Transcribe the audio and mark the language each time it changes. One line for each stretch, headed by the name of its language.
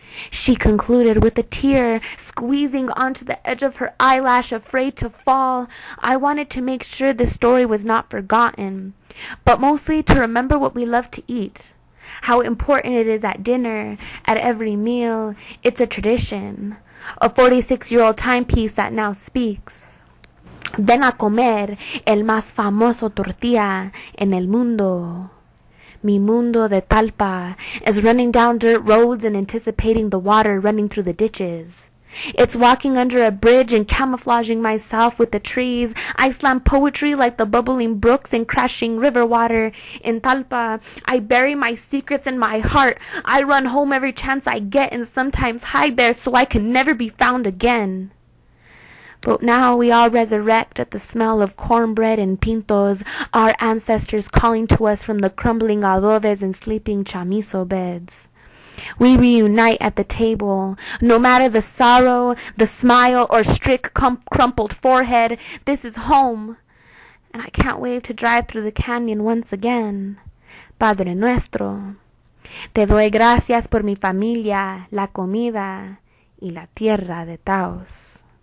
English: She concluded with a tear squeezing onto the edge of her eyelash, afraid to fall. I wanted to make sure the story was not forgotten, but mostly to remember what we love to eat, how important it is at dinner, at every meal. It's a tradition, a 46-year-old timepiece that now speaks.
Spanish: Ven a comer el más famoso tortilla en el mundo. Mi mundo de
English: Talpa is running down dirt roads and anticipating the water running through the ditches. It's walking under a bridge and camouflaging myself with the trees. I slam poetry like the bubbling brooks and crashing river water. In Talpa, I bury my secrets in my heart. I run home every chance I get and sometimes hide there so I can never be found again. But now we all resurrect at the smell of cornbread and pintos, our ancestors calling to us from the crumbling adobes and sleeping chamizo beds. We reunite at the table. No matter the sorrow, the smile, or strict crumpled forehead, this is home. And I can't wait to drive through the canyon once again.
Spanish: Padre Nuestro, te doy gracias por mi familia, la comida y la tierra de Taos.